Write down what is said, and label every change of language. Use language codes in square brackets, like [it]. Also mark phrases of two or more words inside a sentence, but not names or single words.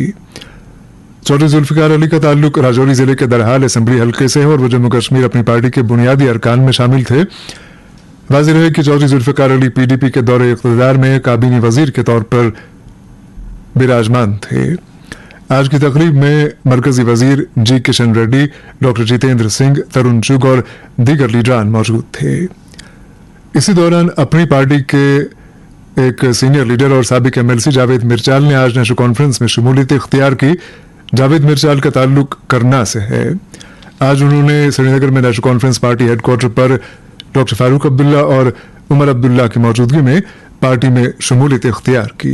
[ur] چودھری ذوالفقار علی کا تعلق راجوری ضلع کے درحال اسمبلی حلقے سے ہے اور وہ جموں کشمیر اپنی پارٹی کے بنیادی ارکان میں شامل تھے۔ واضح رہے کہ چودھری ذوالفقار علی پی ڈی پی کے دور اقتدار میں کابینی وزیر کے طور پر براجمان تھے۔ آج کی تقریب میں مرکزی وزیر جی کشن ریڈی، ڈاکٹر جتیندر سنگھ، ترون چوگ اور دیگر لیڈران موجود تھے۔ اسی دوران اپنی پارٹی کے ایک سینئر لیڈر اور سابق ایم ایل سی جاوید میرچال نے آج نیشنل کانفرنس میں شمولیت اختیار کی. جاوید میرچال کا تعلق کرنا سے ہے۔ آج انہوں نے سرینگر میں نیشنل کانفرنس پارٹی ہیڈکوارٹر پر ڈاکٹر فاروق عبداللہ اور عمر عبداللہ کی موجودگی میں پارٹی میں شمولیت اختیار کی.